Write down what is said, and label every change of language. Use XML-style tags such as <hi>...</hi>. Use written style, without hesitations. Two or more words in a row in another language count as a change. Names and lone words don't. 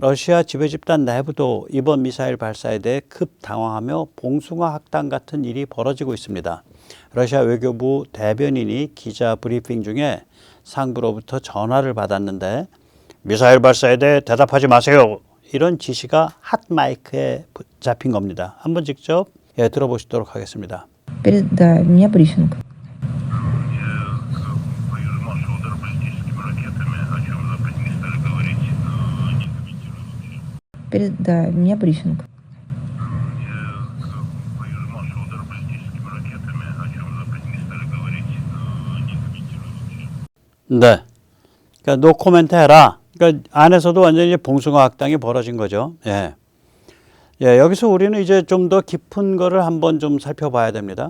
<ko>러시아 지배 집단 내부도 이번 미사일 발사에 대해 급 당황하며 봉숭아 학당 같은 일이 벌어지고 있습니다. 러시아 외교부 대변인이 기자 브리핑 중에 상부로부터 전화를 받았는데 미사일 발사에 대해 대답하지 마세요. 이런 지시가 핫마이크에 잡힌 겁니다. 한번 직접 들어보시도록 하겠습니다.</ko> <ru>Да, у меня брифинг. Да, у меня брифинг.</ru> <ko>네. 그러니까</ko> <en>no comment</en> <ko>해라. 그러니까 안에서도 완전히 봉숭아 학당이 벌어진 거죠. 예. 예, 여기서 우리는 이제 좀 더 깊은 거를 한번 좀 살펴봐야 됩니다.</ko>